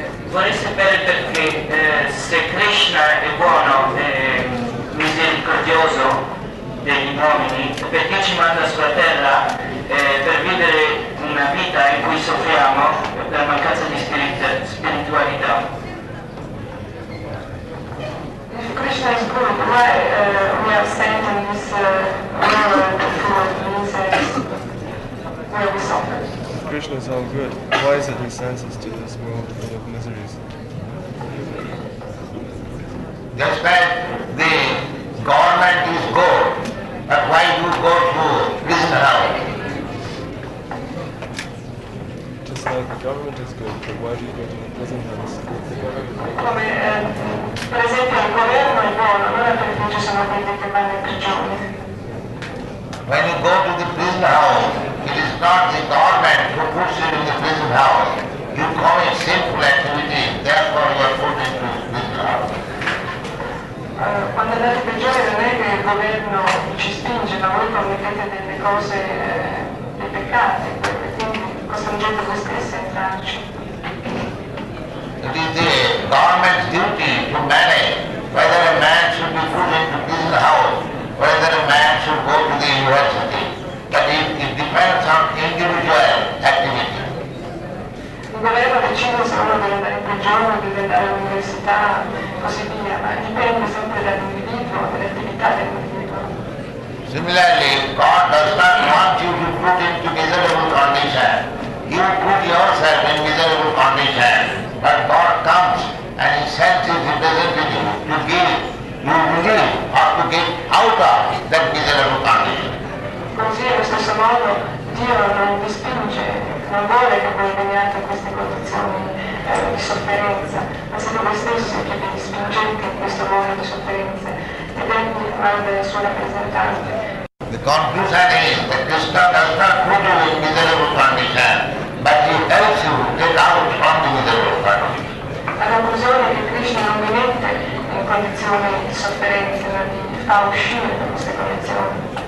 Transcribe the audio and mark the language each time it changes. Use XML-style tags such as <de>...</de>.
<it>Vorrei sapere perché se Krishna è buono e misericordioso degli uomini, perché ci manda sulla terra per vivere una vita in cui soffriamo per mancanza di spiritualità.</it> <en>If Krishna is good, why we are sent in this world for insects where we suffer? Krishna is all good. Why is it he sends us to this world full of miseries? Just like the government is good, but why do you go to prison house? Just like the government is good, but why do you go to the prison house?</en> <it>Come per esempio il governo è buono, allora perché ci sono quelli che vanno in prigione?</it> <en>When you go to the prison house, it is not the government who puts you in the prison house. You commit sinful activity, therefore you are put into the prison house.</en> <it>Quando andate in prigione non è che il governo ci spinge, ma voi commettete delle cose, dei peccati, e quindi costringete voi stessi a entrarci.</it> <en>It is the government's duty to manage whether a man should be put into prison house, whether a man should go to the university. But it depends on individual activity.</en> <it>Il governo decide se uno deve andare in prigione, deve andare all'università, così via, ma dipende sempre dall'individuo, dall'attività dell'individuo.</it> <en>Similarly, God does not want you to put into miserable condition. You put yourself in miserable condition, but God comes and He sends His representative to give you relief or to get out of that miserable condition.</en> <it>Così allo stesso modo Dio non vi spinge, non vuole che voi veniate in queste condizioni di sofferenza, ma siete voi stessi che vi spingete in questo mondo di sofferenze ed Egli manda il suo rappresentante.</it> <en>The conclusion is that Krishna does not put you in miserable condition, but he helps you to get out from the miserable condition.</en> <it>La conclusione è che Krishna non vi mette in condizioni di sofferenza, ma vi fa uscire da queste condizioni.</it>